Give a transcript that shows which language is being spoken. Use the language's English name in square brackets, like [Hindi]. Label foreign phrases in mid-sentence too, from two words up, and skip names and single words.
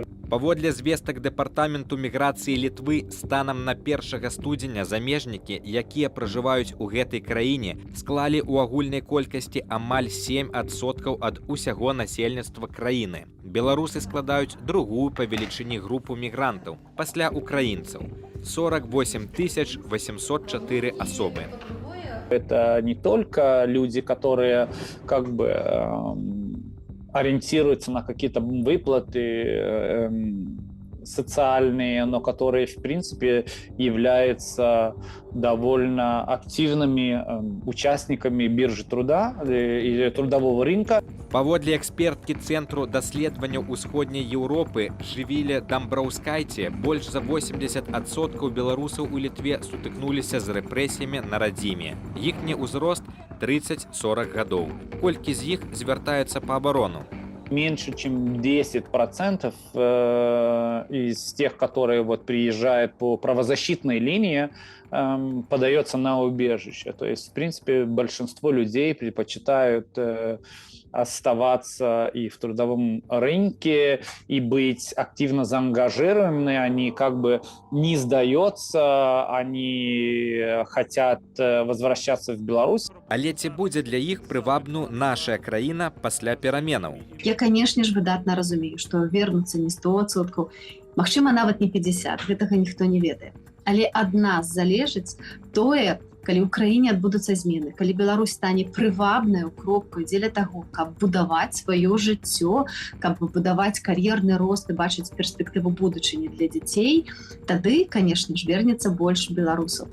[Belarusian] Паводле звестак Дэпартаменту міграцыі Літвы, станам на 1 студзеня замежнікі, якія пражываюць у гэтай краіне, склалі ў агульнай колькасці амаль 7% ад усяго насельніцтва краіны. Беларусы складаюць другую па велічыні групу мігрантаў, пасля украінцаў – 48 804 особы. [Russian] Это не только люди, которые ориентируются на какие-то выплаты социальные, но которые, в принципе, являются довольно активными участниками биржи труда или трудового рынка. [Belarusian] Паводле эксперткі Цэнтру даследавання ўсходняй Еўропы Жывіле Дамбраўскайце, больш за 80% беларусаў у Літве сутыкнуліся з рэпрэсіямі на радзіме. Іхні ўзрост 30-40 гадоў. Колькі з іх звяртаюцца па абарону? [Russian] Меньше, чем 10% из тех, которые приезжают по правозащитной линии, подается на убежище. То есть, в принципе, большинство людей предпочитают оставаться и в трудовом рынке, и быть активно заангажированными. Они не сдаются, они хотят возвращаться в Беларусь. [Belarusian] Але ці будзе для іх прывабну наша краіна пасля пераменаў? Я, конечно ж, выдатна разумею, што вернуцца не 100%, магчыма, нават не 50%, гэтага ніхто не ведае. Але ад нас залежыць тое, калі ў краіне адбудуцца змены, калі Беларусь стане прывабнаю кропкай дзеля таго, каб будаваць сваё жыццё, каб будаваць кар'ерны рост і бачыць перспектыву будучыні для дзяцей, тады, конечно ж, вернецца больш беларусаў.